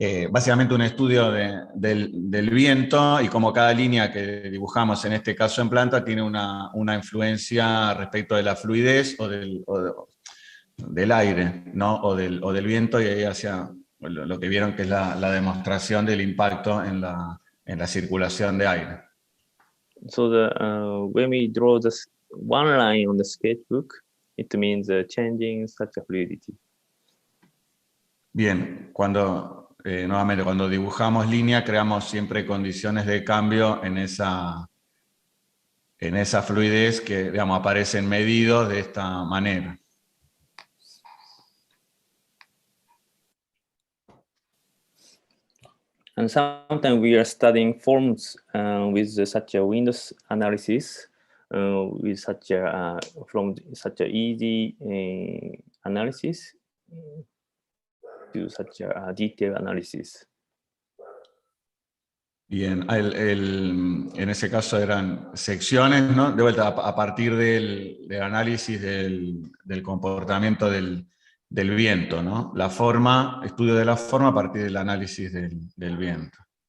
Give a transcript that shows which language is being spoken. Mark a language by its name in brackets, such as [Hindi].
[Spanish] Básicamente un estudio del viento y como cada línea que dibujamos en este caso en planta tiene una influencia respecto de la fluidez o del aire, ¿no? o del viento, y ahí hacia lo que vieron que es la demostración del impacto en la circulación de aire. [English] So when we draw this one line on the sketchbook, it means changing such a fluidity. [Spanish] Bien, nuevamente cuando dibujamos línea creamos siempre condiciones de cambio en esa fluidez que, digamos, aparecen medidos de esta manera. [English] And sometimes we are studying forms with such a Windows analysis, with such a from such a easy analysis to such a detailed analysis. [Spanish] Bien, en ese caso eran secciones, ¿no? De vuelta, a partir del análisis del comportamiento del viento, ¿no? La forma, estudio de la forma a partir del análisis del viento.